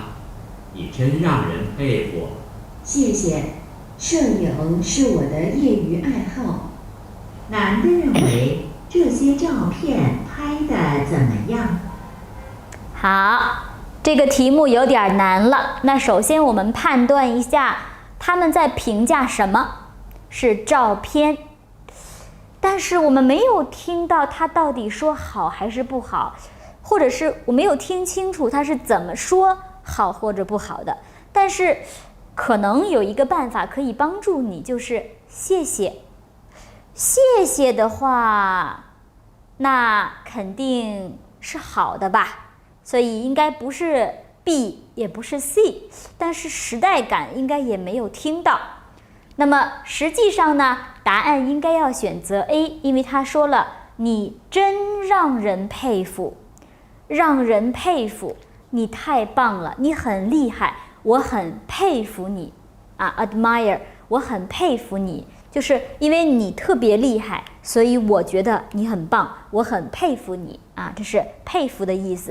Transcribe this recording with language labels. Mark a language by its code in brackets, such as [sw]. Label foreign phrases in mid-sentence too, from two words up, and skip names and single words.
[zh] 你真讓人佩服。謝謝，攝影是我的業餘愛好。男的認為這些照片拍得怎麼樣？好， 這個題目有點難了。那首先我們判斷一下，他們在評價什麼？是照片。但是我們沒有听到他到底說好還是不好，或者是我沒有听清楚他是怎麼說好或者不好的。但是可能有一個辦法可以幫助你，就是謝謝。謝謝的話，那肯定是好的吧，所以應該不是 B 也不是 C，但是时代感應該也沒有聽到。那麼實際上呢，答案應該要選擇 A，因為他說了你真讓人佩服，讓人佩服，你太棒了，你很厲害，我很佩服你啊 admire， 我很佩服你，就是因為你特別厲害，所以我覺得你很棒，我很佩服你啊，這是佩服的意思。